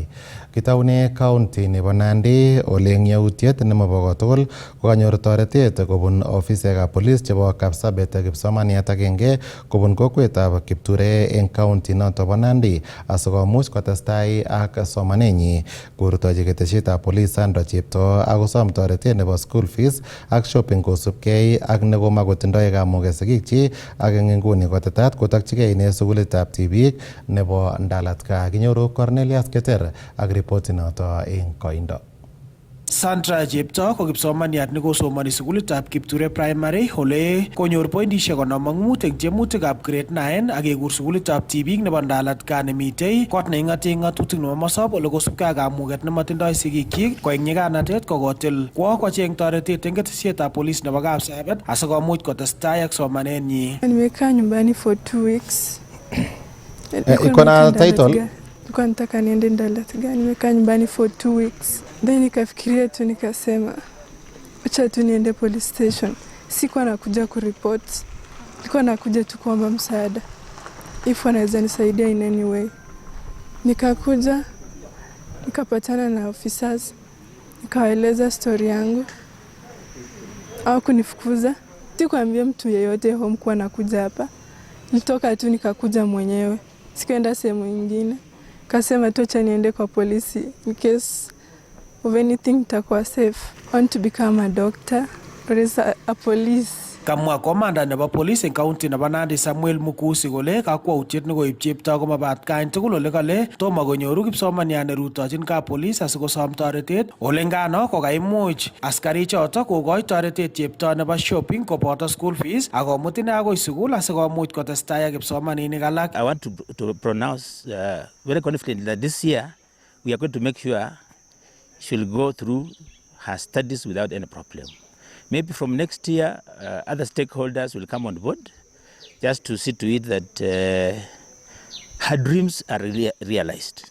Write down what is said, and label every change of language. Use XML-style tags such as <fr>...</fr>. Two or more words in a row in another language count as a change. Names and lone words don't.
<kln>Kitaune county nebo Nandi ole eng yautiet nemobo kotugul kokanyor toretet kobun ofisekab police chebo Kapsabet kipsomaniat agenge kobun kokwetab Kipture eng county noto bo Nandi asikomuch kotestai ak somanenyi. Korutochi ketesietab police Sandra Cheptoo akosom toretet nebo</kln> <en>school fees</en> <kln>ak shopping kosubkei ak nekomakotindoi kamuget sigikchi ak eng nguni kotetat kotokchigei ine sukulitab tibik nebo Ndalatka. Kinyoru Cornelius Keter ak ripoti noto eng koindo. Sandra Cheptoo ko kipsomaniat nekosomani sukulitab Kipture Primary ole konyor pointishek 55 eng tiemutikab grade 9 ak kekur sukulitab tibik nebo Ndalatka nemitei kot neing'ate ng'atutik nebo Mosop ole kosubkei ak kamuget nematindoi sigikyik koek nyiganatet kokotil kwo kocheng toretet eng ketesietab police nebo Kapsabet asikomuch kotestai ak somanenyi.</kln> <sw>Nimekaa nyumbani</sw> <en>for 2 weeks.</en> <sw>Iko na title? Nilikuwa nataka niende Ndalatka. Nimekaa nyumbani</sw> <en>for 2 weeks.</en> <sw>Then nikafikiria tu nikasema acha tu niende</sw> <en>police station.</en> <sw>Sikuwa nakuja kuripot. Nilikuwa nakuja tu kuomba msaada. If wanaweza nisaidia</sw> <en>in any way.</en> <sw>Nikakuja, nikapatana na officers. Nikawaeleza story yangu. Hawakunifukuza. Sikuambia mtu yeyote home kuwa nakuja hapa. Nilitoka tu nikakuja mwenyewe. Sikuenda sehemu nyingine. Kasema tu acha niende kwa polisi</sw> <en>in case of anything</en> <sw>nitakuwa safe.</sw> <en>I want to become a doctor or a police.</en> <kln>Kamwa komanda nebo police eng county nebo Nandi Samuel Mukusi kole kakwautiet nekoib Cheptoo komabat kain tugul ole kale tomo konyoru kipsomaniat nerutochin kap police asikosom toretet ole ngano kokaimuch askarichoto kokoi toretet Cheptoo nebo shopping koboto</kln> <en>school fees</en> <kln>akomut ine akoi sukul asikomuch kotestai ak kipsomaninik alak.</kln> <en>I want to pronounce very confidently that this year we are going to make sure she will go through her studies without any problem. Maybe from next year, other stakeholders will come on board just to see to it that her dreams are realized.</en>